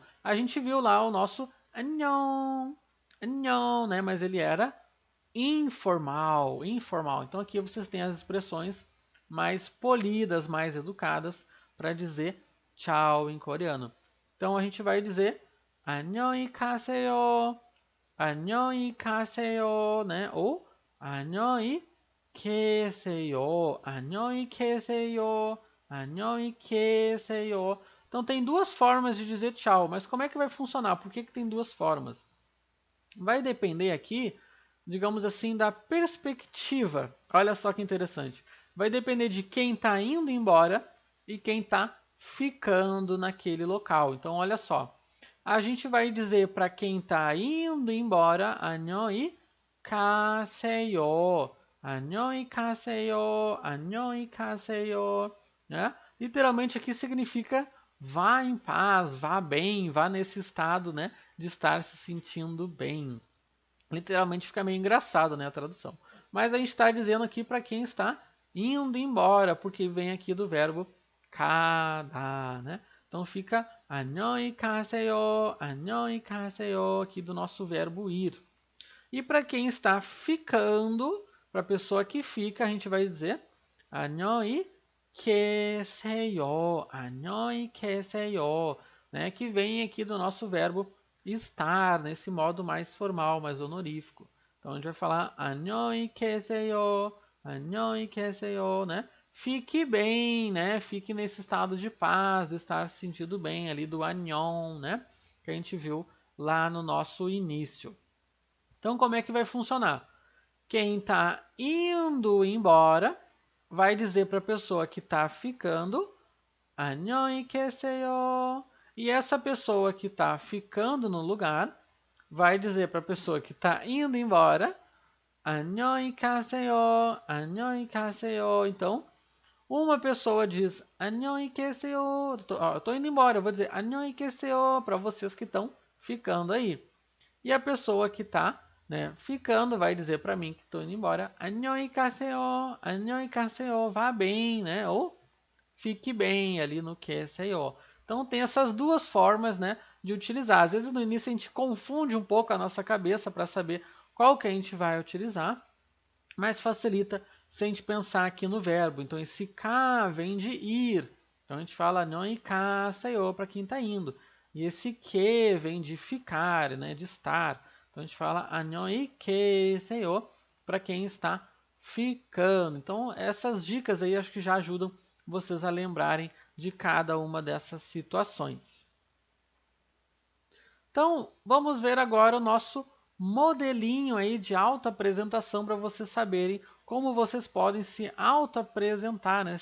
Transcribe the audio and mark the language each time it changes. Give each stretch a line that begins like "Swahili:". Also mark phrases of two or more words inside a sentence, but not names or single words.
Portuguese: A gente viu lá o nosso
Korean: 안녕, 안녕,
Portuguese: né, mas ele era informal, informal. Então aqui vocês têm as expressões mais polidas, mais educadas para dizer tchau em coreano. Então a gente vai dizer
Korean: 안녕히 가세요, 안녕히 가세요,
Portuguese: né?
Korean: Ou 안녕히 계세요, 안녕히 계세요, 안녕히 계세요.
Portuguese: Então tem duas formas de dizer tchau, mas como é que vai funcionar? Por que tem duas formas? Vai depender aqui, digamos assim, da perspectiva. Olha só que interessante. Vai depender de quem está indo embora e quem está ficando naquele local. Então, olha só. A gente vai dizer para quem está indo embora,
Korean: 안녕히 가세요. 안녕히 가세요. 안녕히 가세요.
Portuguese: Né? Literalmente aqui significa vá em paz, vá bem, vá nesse estado, né, de estar se sentindo bem. Literalmente fica meio engraçado, né, a tradução. Mas a gente está dizendo aqui para quem está indo embora, porque vem aqui do verbo 가다, né? Então fica
Korean: 안녕히 가세요, 안녕히 가세요,
Portuguese: aqui do nosso verbo ir. E para quem está ficando, para a pessoa que fica, a gente vai dizer
Korean: 안녕히 계세요, 안녕히 계세요,
Portuguese: né? Que vem aqui do nosso verbo estar, nesse modo mais formal, mais honorífico. Então a gente vai falar
Korean: 안녕히 계세요, 안녕히 계세요,
Portuguese: né? Fique bem, né? Fique nesse estado de paz, de estar se sentindo bem ali do 안녕, né? Que a gente viu lá no nosso início. Então como é que vai funcionar? Quem está indo embora vai dizer para a pessoa que está ficando
Korean: 안녕히 계세요.
Portuguese: E essa pessoa que está ficando no lugar vai dizer para a pessoa que está indo embora
Korean: 안녕히 가세요, 안녕히 가세요.
Portuguese: Então, uma pessoa diz
Korean: 안녕히 계세요.
Portuguese: Eu tô indo embora, eu vou dizer
Korean: 안녕히 계세요
Portuguese: para vocês que estão ficando aí. E a pessoa que está, né, ficando vai dizer para mim que estou indo embora
Korean: 안녕히 가세요, 안녕히 가세요.
Portuguese: Vá bem, né? Ou fique bem ali no QSIO. Então tem essas duas formas, né, de utilizar. Às vezes no início a gente confunde um pouco a nossa cabeça para saber qual que a gente vai utilizar, mas facilita se a gente pensar aqui no verbo. Então esse ka vem de ir. Então a gente fala
Korean: 안녕히 가세요
Portuguese: para quem está indo. E esse que vem de ficar, né, de estar. Então a gente fala
Korean: 안녕히 계세요
Portuguese: para quem está ficando. Então essas dicas aí acho que já ajudam vocês a lembrarem de cada uma dessas situações. Então, vamos ver agora o nosso modelinho aí de autoapresentação para vocês saberem como vocês podem se autoapresentar, né?